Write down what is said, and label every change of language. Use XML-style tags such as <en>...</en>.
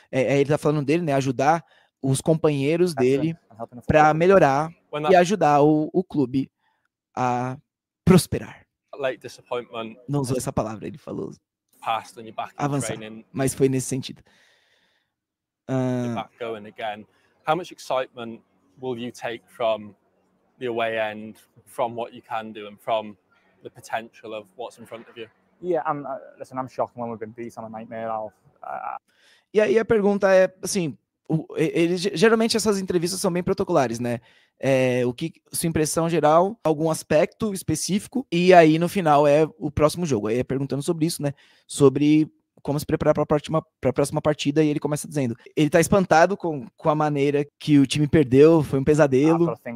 <pt>Ele tá falando dele, né? Ajudar os companheiros dele para melhorar e ajudar o clube a prosperar. Não usou essa palavra, ele falou avançar, mas foi nesse sentido.</pt> <en>Back going again. How much excitement will you take from the away end, from what you can do, and from the potential of what's in front of you? Yeah, listen, I'm shocked when we've been beat on a nightmare.</en> <pt>E aí a pergunta é, assim, geralmente essas entrevistas são bem protocolares, né? Sua impressão geral, algum aspecto específico, e aí no final é o próximo jogo. Aí é perguntando sobre isso, né? Sobre como se preparar para a próxima partida, e ele começa dizendo, ele tá espantado com a maneira que o time perdeu, foi um pesadelo.</pt>